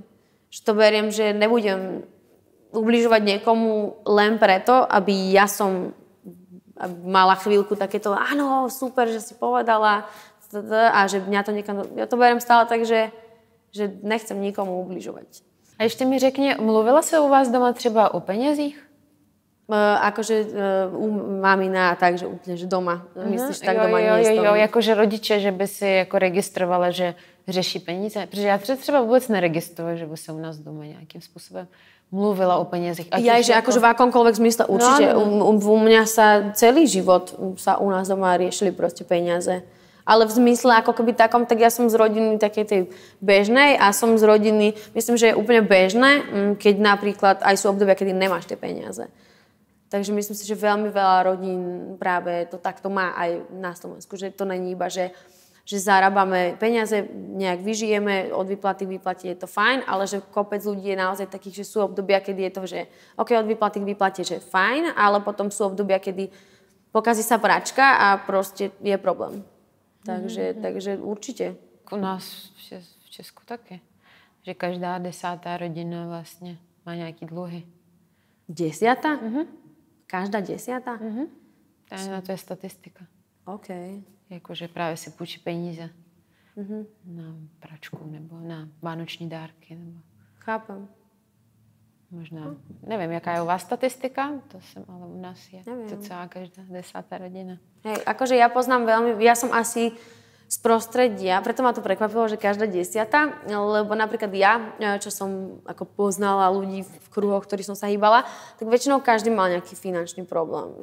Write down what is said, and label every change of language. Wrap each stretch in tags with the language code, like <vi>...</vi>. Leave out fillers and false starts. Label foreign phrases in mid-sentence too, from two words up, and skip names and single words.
<sk>Že to beriem, že nebudem ubližovať niekomu len preto, aby ja som mala chvíľku takéto, áno, super, že si povedala a že mňa to niekam... Ja to beriem stále tak, že nechcem nikomu ubližovať.</sk> <cs>A ještě mi řekni, mluvila se u vás doma třeba o penězích?</cs> <sk>U mamina, takže úplne, že doma. Myslíš, tak doma nie je</sk> <cs>jo, jakože rodiče, že by si jako registrovala, že řeší peníze. Protože já třeba vůbec neregistruji, že by se u nás doma nějakým způsobem mluvila o penězích.</cs> <sk>Že akože v akomkoľvek zmysle určite. No. U mňa sa celý život sa u nás doma riešili proste peniaze. Ale v zmysle ako keby takom, tak ja som z rodiny takej tej bežnej a som z rodiny, myslím, že je úplne bežné, keď napríklad aj sú obdobia, kedy nemáš tie peniaze. Takže myslím si, že veľmi veľa rodín práve to takto má aj na Slovensku, že to není iba, že zarábame peniaze, nejak vyžijeme, od výplaty k výplate je to fajn, ale že kopec ľudí je naozaj takých, že sú obdobia, kedy je to, že OK, od výplaty k výplate, že fajn, ale potom sú obdobia, kedy pokazí sa pračka a proste je problém. Takže určite.</sk> <cs>U nás v Česku také, že každá 10. rodina vlastně má nějaký dluhy. 10? Každá 10? Na to je statistika. OK. Jakože právě si půjčí peníze na pračku nebo na vánoční dárky. Nebo... Chápem. Možná, nevím, jaká je u vás statistika, to jsem, ale u nás je to celá každá 10. rodina.</cs> <sk>Hej, akože ja poznám veľmi, ja som asi z prostredia, preto ma to prekvapilo, že každá 10, lebo napríklad ja, čo som ako poznala ľudí v kruhoch, ktorých som sa hýbala, tak väčšinou každý mal nejaký finančný problém.</sk>